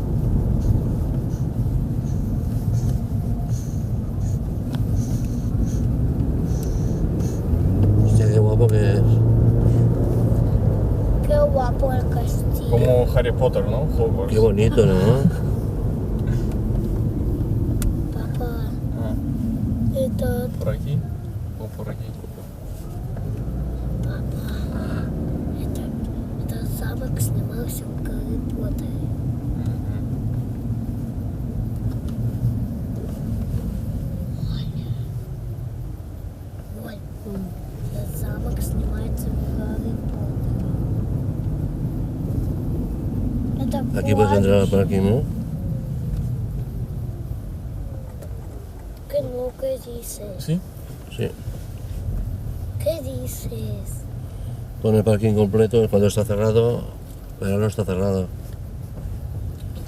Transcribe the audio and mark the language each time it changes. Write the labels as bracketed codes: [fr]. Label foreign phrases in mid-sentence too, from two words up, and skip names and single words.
[es] Hostia, qué guapo que es. Qué guapo el castillo. Como Harry Potter, ¿no? Hogwarts. Qué bonito, ¿no? Papá, Ah, это por aquí o por aquí. [ru] этот замок снимался в Гарри Поттере. Ой, этот замок снимается в Гарри Поттере. Это [es] Aquí puedes entrar al Гвардия. parking, ¿no? ¿Qué no? ¿Qué dices? ¿Sí? Sí. ¿Qué dices? Pone parking completo cuando está cerrado, pero no está cerrado. ¿Está cerrado?